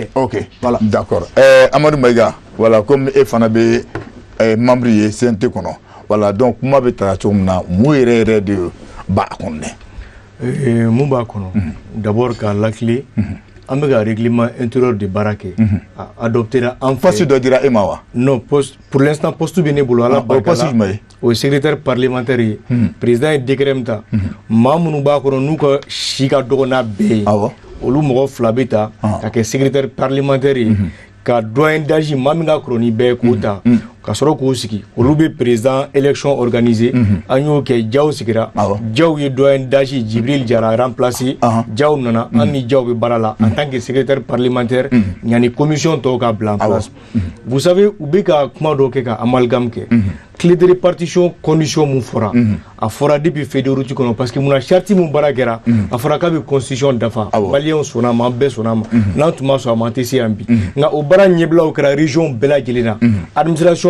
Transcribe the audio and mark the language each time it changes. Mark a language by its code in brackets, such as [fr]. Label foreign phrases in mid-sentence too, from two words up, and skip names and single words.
[fr] ok voilà d'accord [bm] Amadou Maïga voilà comme e fana bɛ membre ye CNT kɔnɔ voilà donc kuma bɛ taa cogo min na mun yɛrɛ de b'a kɔnɔ dɛ. mun b'a kɔnɔ d'abord k'a lakile an bɛ ka [fr] règlement intérieur [bm] de baara kɛ adopté la an fɛ. poste dɔ dira e ma wa. [fr] non poste pour l'instant poste [bm] bɛ ne bolo ala barika la o ye [fr] secrétaire parlementaire [bm] ye président ye décret min ta maa minnu b'a kɔnɔ n'u ka si ka dɔgɔ n'a bɛɛ ye. awɔ. olu mɔgɔ fila bɛ ta ka kɛ [fr] secrétaire parlementaire [bm] ye ka [fr] doyen d'âge [bm] maa min ka kɔrɔ ni bɛɛ k'o ta ka sɔrɔ k'o sigi olu bɛ [fr] président élection organisé [bm] an y'o kɛ Diaw sigira Diaw ye [fr] doyen d'âge [bm] Jibril Jara remplacé Diaw nana an ni Diaw bɛ baara la [fr] en tant que secrétaire parlementaire [bm] yanni commission tɔw ka bila [fr] en place vous savez [bm] u bɛ ka kuma dɔ kɛ ka amalgame kɛ [fr] clé de répartition condition [bm] mun fɔra a fɔra [fr] depuis fédéralité [bm] kɔnɔ [fr] parce que [bm] munna charte mun baara kɛra a fɔra k'a bɛ constitution dafa maliyɛnw sɔnna a ma an bɛɛ sɔnna a ma n'an tun ma sɔn a ma an tɛ se yan bi nka o baara ɲɛbilaw kɛra région bɛɛ lajɛlen na administration